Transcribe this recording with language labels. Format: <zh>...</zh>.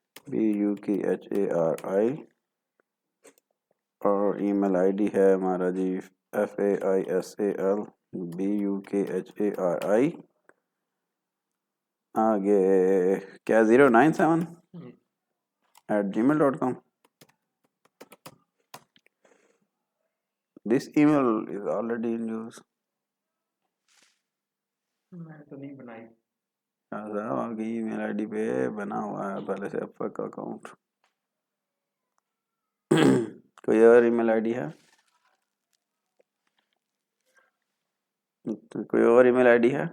<ur>BUKHARI، اور ای میل I D ہے ہمارا جی FAISAL BUKHARI، آگے کیا 097@gmail.com.</ur> <en>This email is already in use.</en> <ur>میں تو نہیں بنائی. آپ کی ای میل آئی ڈی پہ بنا ہوا ہے پہلے سے آپ کا اکاؤنٹ. کوئی اور ای میل آئی ڈی ہے؟ کوئی اور ای میل آئی ڈی ہے؟</ur>